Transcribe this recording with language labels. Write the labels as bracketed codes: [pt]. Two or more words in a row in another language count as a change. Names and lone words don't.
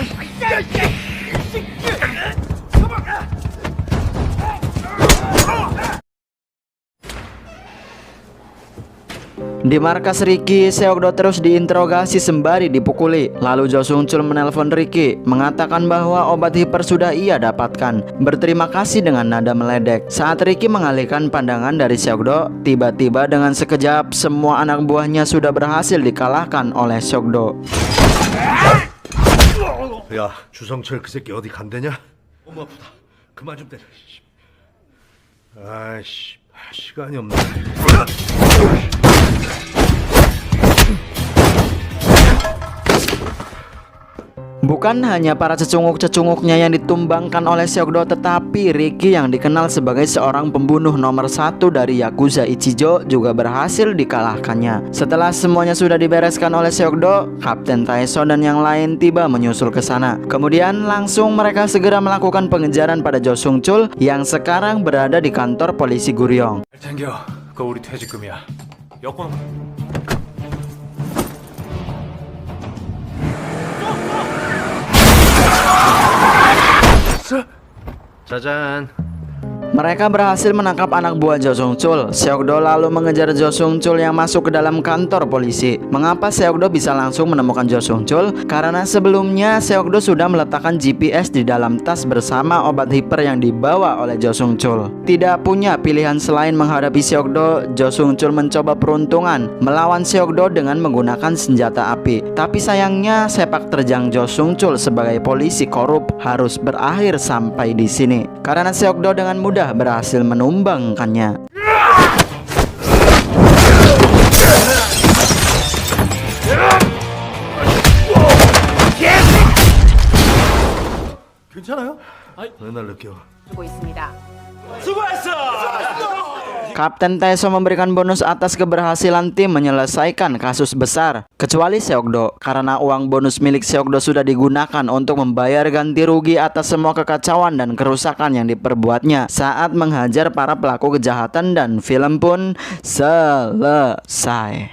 [id] Di markas Ricky, Seokdo terus diinterogasi sembari dipukuli. Lalu Jo Sung Chul menelpon Ricky, mengatakan bahwa obat hiper sudah ia dapatkan. Berterima kasih dengan nada meledek. Saat Ricky mengalihkan pandangan dari Seokdo, tiba-tiba dengan sekejap semua anak buahnya sudah berhasil dikalahkan oleh Seokdo. [ko] 야, 주성철 그 새끼 어디 간대냐? 너무 아프다. 그만 좀 때려. 아이씨, 시간이 없네. [id] Bukan hanya para cecunguk-cecunguknya yang ditumbangkan oleh Seokdo, tetapi Ricky yang dikenal sebagai seorang pembunuh nomor 1 dari Yakuza Ichijo juga berhasil dikalahkannya. Setelah semuanya sudah dibereskan oleh Seokdo, Kapten Taeso dan yang lain tiba menyusul ke sana. Kemudian langsung mereka segera melakukan pengejaran pada Jo Sung Chul yang sekarang berada di kantor polisi Guryong. [ko] 챙겨. 그거 우리 퇴직금이야. 여권. 짜잔. [id] Mereka berhasil menangkap anak buah Jo Sung Chul. Seokdo lalu mengejar Jo Sung Chul yang masuk ke dalam kantor polisi. Mengapa Seokdo bisa langsung menemukan Jo Sung Chul? Karena sebelumnya Seokdo sudah meletakkan GPS di dalam tas bersama obat hiper yang dibawa oleh Jo Sung Chul. Tidak punya pilihan selain menghadapi Seokdo, Jo Sung Chul mencoba peruntungan melawan Seokdo dengan menggunakan senjata api. Tapi sayangnya sepak terjang Jo Sung Chul sebagai polisi korup harus berakhir sampai di sini. Karena Seokdo dengan mudah berhasil menumbangkannya. [ko] 괜찮아요? 맨날 느껴. 주고 있습니다. [id] Kapten Taeso memberikan bonus atas keberhasilan tim menyelesaikan kasus besar, kecuali Seokdo, karena uang bonus milik Seokdo sudah digunakan untuk membayar ganti rugi atas semua kekacauan dan kerusakan yang diperbuatnya saat menghajar para pelaku kejahatan, dan film pun selesai.